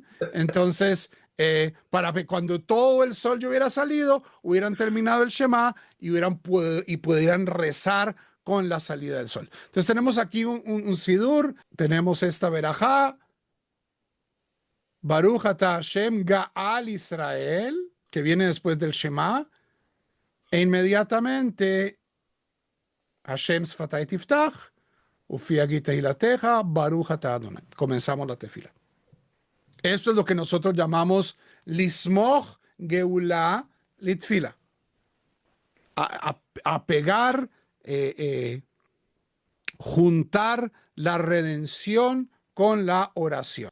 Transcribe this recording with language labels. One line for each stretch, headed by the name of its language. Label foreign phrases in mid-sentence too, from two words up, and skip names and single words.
Spanish: Entonces, para que cuando todo el sol ya hubiera salido, hubieran terminado el Shema y pudieran rezar con la salida del sol. Entonces tenemos aquí un sidur, tenemos esta verajá,
Hebrew: ברוך אתה השם גאל ישראל,
Spanish: que viene después del Shema, e inmediatamente
Hebrew: השם שפתי תפתח, ופי יגיד תהלתך, ברוך אתה אדוני.
Spanish: Comenzamos la tefila. Esto es lo que nosotros llamamos
Hebrew: לסמוך גאולה לתפילה.
Spanish: A pegar, juntar la redención con la oración.